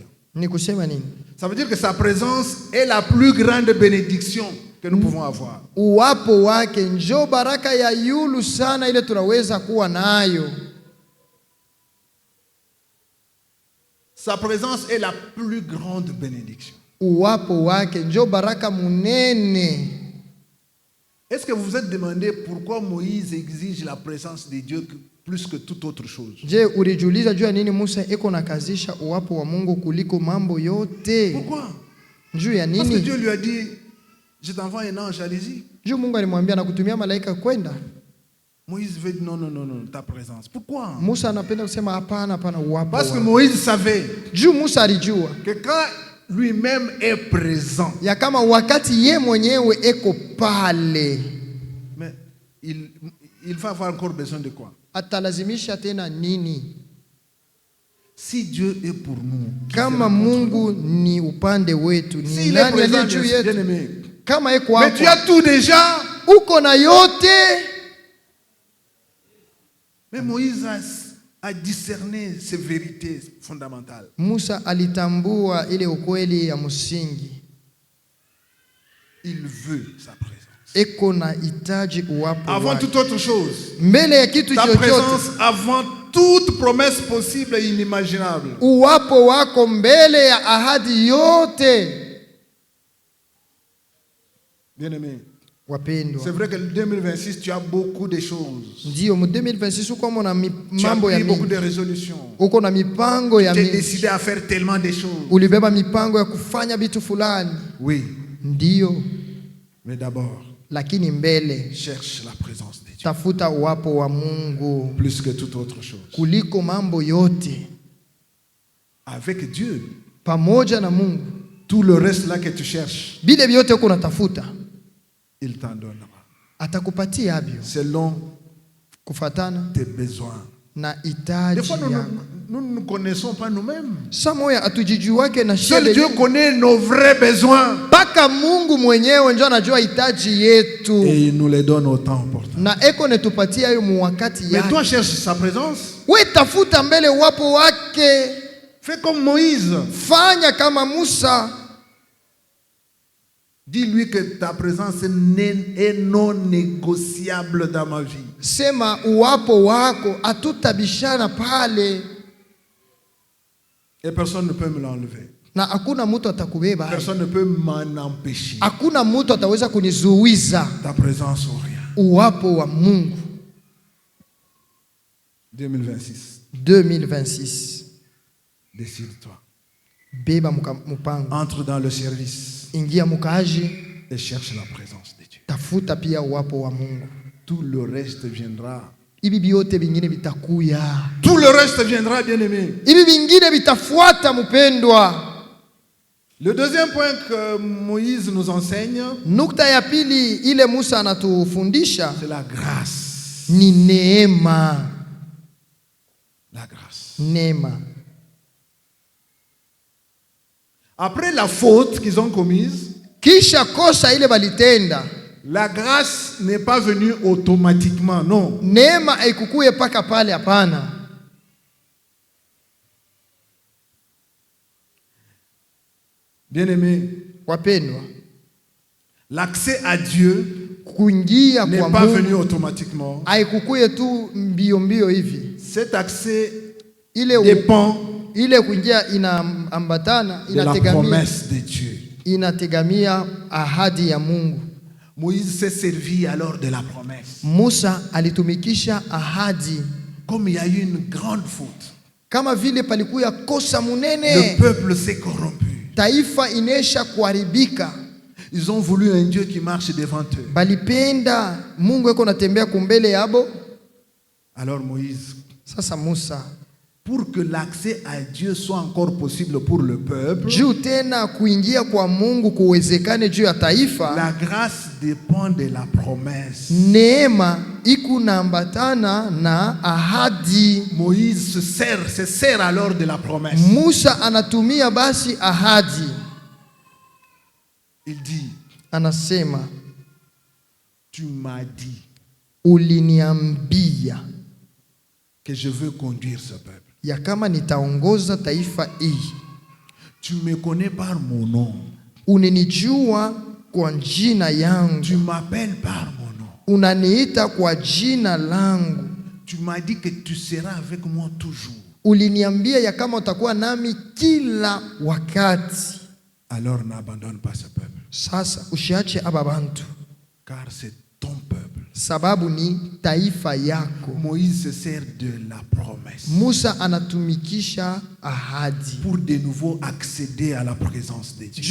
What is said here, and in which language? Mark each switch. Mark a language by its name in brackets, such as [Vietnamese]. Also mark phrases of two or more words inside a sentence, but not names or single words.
[Swahili] Ni kusema nini? [French] Ça veut dire que sa présence est la plus grande bénédiction que nous pouvons avoir. [Swahili] Uwapo wake njo baraka ya yulu sana ile tunaweza kuwa nayo. [French] Sa présence est la plus grande bénédiction. [Swahili] Uwapo wake njo baraka munene. [French] Est-ce que vous vous êtes demandé pourquoi Moïse exige la présence de Dieu plus que toute autre chose? [Swahili] Je, ulijiuliza juu ya nini Musa eko nakazisha uwapo wa Mungu kuliko mambo yote? [French] Pourquoi? [Swahili] Juu ya [French] Parce que [Swahili] nini? [French] Dieu lui a dit, je t'envoie un ange, allez-y. [Swahili] Juu Mungu alimwambia na kutumia malaika kwenda. [French] Moïse veut dire non, ta présence. Pourquoi? [Swahili] Musa anapenda kusema hapana, hapana, uwapo. [French] Parce que [Swahili] wa. [French] Moïse savait [Swahili] Juu Musa alijua [French] que quand lui-même est présent, [Swahili] ya kama wakati ye mwenyewe eko pale, [French] mais il va avoir encore besoin de quoi? [Swahili] atalazimisha tena nini? [French] Si Dieu est pour nous, qui [Swahili] Kama [French] sera contre [Swahili] Mungu ni upande wetu, ni [French] S'il est [Swahili] nani [French] présent, [Swahili] aliye juu [French] bien [Swahili] yetu? [French] aimé. [Swahili] Kama eko [French] Mais tu as [Swahili] hapo, [French] tout déjà. [Swahili] uko na yote. [French] Mais Moïse a discerné ces vérités fondamentales. [Swahili] Musa alitambua ile ukweli ya msingi. [French] Il veut sa présence. [Swahili] Eko na hitaji uwapo [French] Avant [Swahili] wake. [French] toute autre chose, [Swahili] Mbele ya kitu [French] ta [Swahili] chochote, [French] présence avant toute promesse possible et inimaginable. [Swahili] uwapo wako mbele ya ahadi yote. [French] Bien-aimé, c'est [Swahili] Wapendwa, [French] vrai que en 2026, tu as beaucoup de choses. [Swahili] ndio mu 2026 uko na [French] Tu as [Swahili] mambo ya [French] pris beaucoup [Swahili] mingi, [French] de résolutions. [Swahili] uko na mipango ya [French] Tu as [Swahili] mingi, [French] décidé à faire tellement de choses. [Swahili] ulibeba mipango ya kufanya vitu fulani, [French] Oui, [Swahili] ndio, [French] mais d'abord, [Swahili] lakini mbele [French] cherche la présence de Dieu. [Swahili] tafuta uwapo wa Mungu [French] Plus que toute autre chose. [Swahili] kuliko mambo yote. [French] Avec Dieu, [Swahili] Pamoja na Mungu, [French] tout le reste là que tu cherches, [Swahili] bile vyote uko natafuta [French] il t'en donnera. [Swahili] atakupatia abio [French] Selon [Swahili] kufatana [French] tes besoins. [Swahili] na [French] Des [Swahili] hitaji [French] fois, nous [Swahili] yako. [French] ne nous connaissons pas nous-mêmes. [Swahili] Saa moya hatujijuake na [French] Seul [Swahili] shida [French] Dieu [Swahili] yetu. [French] connaît nos vrais besoins. [Swahili] Mpaka Mungu mwenyewe ndio anajua hitaji yetu, [French] Et il nous les donne au temps opportun. [Swahili] na eko netupatia hiyo muwakati [French] Mais [Swahili] yake. [French] toi, cherche sa présence. [Swahili] We tafuta mbele wapo wake, [French] Fais comme Moïse. [Swahili] fanya kama Musa. [French] Dis-lui que ta présence est non négociable dans ma vie. [Swahili] Sema uwapo wako, hatutabishana pale [French] Et personne ne peut me l'enlever. [Swahili] na hakuna mtu atakubeba, [French] Personne ne peut m'en empêcher. [Swahili] hakuna mtu ataweza kunizuiza [French] Ta présence ou rien. [Swahili] uwapo wa Mungu. 2026. 2026 [French] Décide-toi. [Swahili] beba mpango, [French] Entre dans le service [Swahili] ingia mukaaji, [French] et cherche la présence de Dieu. [Swahili] tafuta pia uwapo wa Mungu. [French] Tout le reste viendra. [Swahili] Hivi vyote vingine vitakuya, [French] Tout le reste viendra, bien-aimé. [Swahili] hivi vingine vitafuata, mpendwa. [French] Le deuxième point que Moïse nous enseigne, [Swahili] Nukta ya pili ile Musa anatufundisha [French] c'est la grâce. [Swahili] ni neema. [French] La grâce. [Swahili] Neema. [French] Après la faute qu'ils ont commise, [Swahili] Kisha kosa ile balitenda, [French] la grâce n'est pas venue automatiquement, non. [Swahili] neema haikukuye paka pale, hapana. [French] Bien-aimé, [Swahili] Wapendwa, [French] l'accès à Dieu [Swahili] kuingia [French] n'est [Swahili] kwa [French] pas [Swahili] Mungu [French] venu automatiquement. [Swahili] haikukuye tu mbio mbio hivi. [French] Cet accès [Swahili] Ile [French] dépend [Swahili] ile kuingia inaambatana, [French] de la [Swahili] inategamia, [French] promesse de Dieu. [Swahili] inategamia ahadi ya Mungu. [French] Moïse s'est servi alors de la promesse. [Swahili] Musa alitumikisha ahadi, [French] Comme il y a eu une grande faute, [Swahili] kama vile palikuya kosa [French] le [Swahili] munene, [French] peuple s'est corrompu. [Swahili] taifa inesha kuharibika. [French] Ils ont voulu un Dieu qui marche devant eux. [Swahili] Balipenda Mungu eko natembea kumbele yabo. [French] Alors Moïse, [Swahili] Sasa Musa, [French] pour que l'accès à Dieu soit encore possible pour le peuple, [Swahili] juu tena kuingia kwa Mungu kuwezekane juu ya taifa, [French] la grâce dépend de la promesse. [Swahili] neema ikunaambatana na ahadi. [French] Moïse se sert alors de la promesse. [Swahili] Musa anatumia basi ahadi, [French] Il dit, [Swahili] anasema [French] tu m'as dit [Swahili] uliniambia [French] que je veux conduire ce peuple. [Swahili] ya kama nitaongoza taifa hii. [French] Tu me connais par mon nom. [Swahili] Unanijua kwa jina yangu, [French] Tu m'appelles par mon nom. [Swahili] unaniita kwa jina langu. [French] Tu m'as dit que tu seras avec moi toujours. [Swahili] Uliniambia ya kama utakuwa nami kila wakati. [French] Alors n'abandonne pas ce peuple, [Swahili] Sasa usiache aba bantu, [French] car c'est ton peuple. [Swahili] sababu ni taifa yako. [French] Moïse se sert de la promesse [Swahili] Musa anatumikisha ahadi [French] pour de nouveau accéder à la présence de Dieu.